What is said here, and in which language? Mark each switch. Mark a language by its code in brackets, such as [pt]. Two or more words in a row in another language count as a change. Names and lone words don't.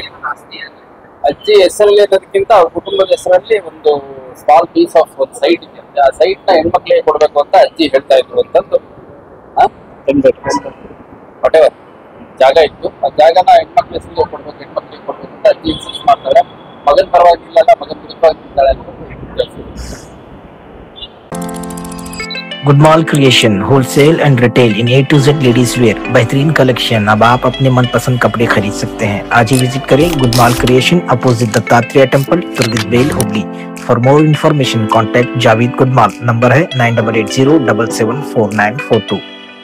[kn] ಅಜ್ಜಿ ಹೆಸರಲ್ಲಿ ಅನ್ನೋದಕ್ಕಿಂತ ಅವ್ರ ಕುಟುಂಬದ ಹೆಸರಲ್ಲಿ ಒಂದು [en] small piece of [kn] ಒಂದು ಸೈಟ್ ಇದೆ. ಆ ಸೈಟ್ ನ ಹೆಣ್ಮಕ್ಳಿಗೆ ಕೊಡ್ಬೇಕು ಅಂತ ಅಜ್ಜಿ ಹೇಳ್ತಾ ಇದ್ರು ಅಂತಂದು ವಾಟೆವರ್ ಜಾಗ ಇತ್ತು. ಆ ಜಾಗನ ಹೆಣ್ಮಕ್ಳ ಹೆಸರಿಗೆ ಕೊಡ್ಬೇಕು ಅಂತ ಅಜ್ಜಿ ಇನ್ಸಿಸ್ಟ್ ಮಾಡ್ತಾರೆ. ಮಗನ್ ಪರವಾಗಿಲ್ಲ, ಮಗನ್ ವಿರುದ್ಧವಾಗಿದ್ದಾಳೆ ಅಂತ. [en] गुडमाल क्रिएशन wholesale and retail in A to Z ladies wear बेहतरीन कलेक्शन। [hi] अब आप अपने मनपसंद कपड़े खरीद सकते हैं। आज ही विजिट करें गुडमाल क्रिएशन, अपोजिट दत्तात्रेय टेम्पल, तुर्गिसबेल, हुगली। [en] for more information contact जावेद गुडमाल। [hi] नंबर है 9880774942।